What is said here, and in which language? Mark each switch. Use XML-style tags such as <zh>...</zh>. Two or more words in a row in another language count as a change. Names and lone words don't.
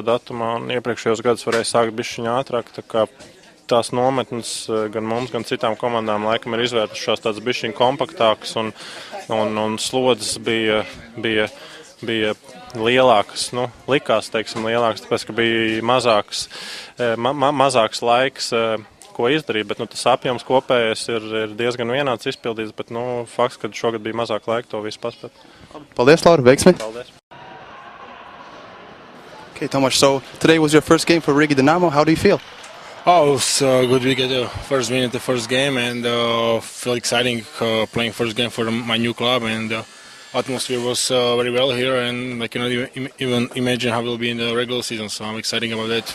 <lv>datumā, un iepriekšējos gadus varēja sākt bišķiņ ātrāk, tā kā tās nometnes gan mums, gan citām komandām laikam ir izvērtušās tādas bišķiņ kompaktākas, un slodzes bija lielākas, likās, teiksim, lielākas, tāpēc, ka bija mazāks laiks, ko izdarīt, bet tas apjoms kopējais ir diezgan vienāds izpildīts, bet fakts, ka šogad bija mazāk laika to visu paspēt. Paldies, Laura, veiksmi! Paldies!</lv> <en>Okay, Tomas, so today was your first game for Riga Dinamo. How do you feel? Oh, it was a good week at the first win at the first game, and feel exciting playing first game for my new club, and atmosphere was very well here, and I cannot even imagine how it will be in the regular season, so I'm excited about that.</en>